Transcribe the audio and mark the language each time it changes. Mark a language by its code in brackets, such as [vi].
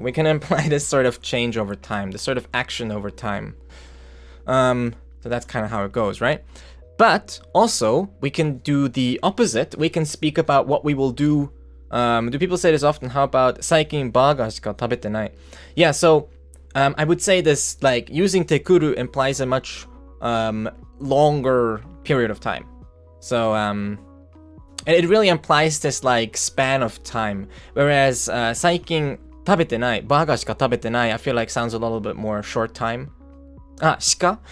[en] We can imply this sort of change over time, this sort of action over time. So that's kind of how it goes, right? But also we can do the opposite. We can speak about what we will do. Do people say this often? How about [ja] 最近バーガーしか食べてない? [en] Yeah, so I would say this, like, using Te-Kuru implies a much longer period of time. So, it really implies this, like, span of time. Whereas, [ja] 最近食べてない、バーガーしか食べてない, [en] I feel like sounds a little bit more short time. Ah, しか?